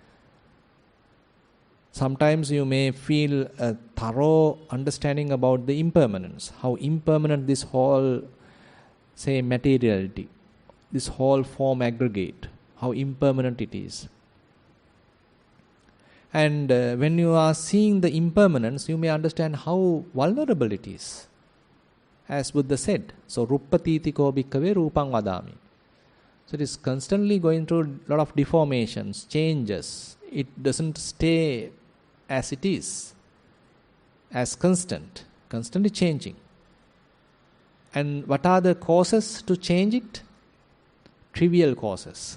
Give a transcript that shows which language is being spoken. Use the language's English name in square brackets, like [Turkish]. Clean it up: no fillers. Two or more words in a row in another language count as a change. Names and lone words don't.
[English] Sometimes you may feel a thorough understanding about the impermanence, how impermanent this whole, say, materiality, this whole form aggregate, how impermanent it is. And when you are seeing the impermanence, you may understand how vulnerable it is. As Buddha said, so [Pali] ruppatitiko bhikkave rupang vadami. [English] So it is constantly going through a lot of deformations, changes. It doesn't stay as it is, as constant, constantly changing. And what are the causes to change it? Trivial causes.